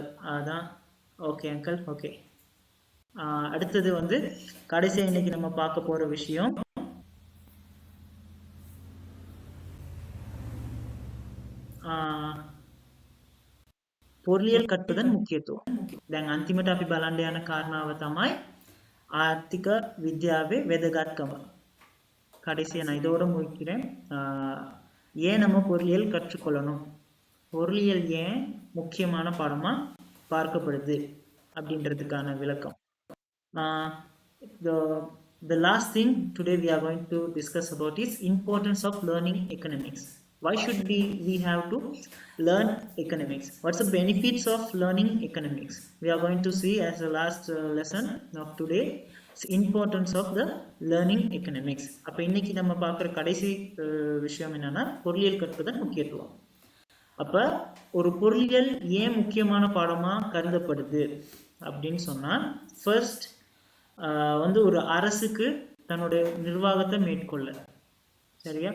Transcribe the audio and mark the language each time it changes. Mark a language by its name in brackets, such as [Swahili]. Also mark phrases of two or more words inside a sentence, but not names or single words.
[English] அதான். okay uncle. [Tamil] ஓகே, அடுத்தது வந்து கடைசியா இன்னைக்கு நம்ம பார்க்க போற விஷயம் பொருளியல் கற்பதன் முக்கியத்துவம். [Sinhala] දැන් අන්තිමට අපි බලන්න යන කාරණාව තමයි ආර්ථික විද්‍යාවේ වැදගත්කම. [Tamil] கடைசியா நான் இதோட முடிக்கிறேன். ஏன் நம்ம பொருளியல் கற்றுக்கொள்ளணும், பொருளியல் ஏன் முக்கியமான பாடமா பார்க்கப்படுது அப்படின்றதுக்கான விளக்கம். [English] The last thing today we are going to discuss about is importance of learning economics. Why should we have to learn economics? What's the benefits of learning economics? We are going to see as the last lesson of today, importance of the learning economics. [Tamil] அப்ப இன்னைக்கு நம்ம பார்க்குற கடைசி விஷயம் என்னன்னா பொருளியல் கற்பதன் முக்கியத்துவம். அப்ப ஒரு பொருளியல் ஏன் முக்கியமான பாடமா கருதப்படுது அப்படின்னு சொன்னா, ஃபர்ஸ்ட் வந்து ஒரு அரசுக்கு தன்னுடைய நிர்வாகத்தை மேற்கொள்ள சரியா?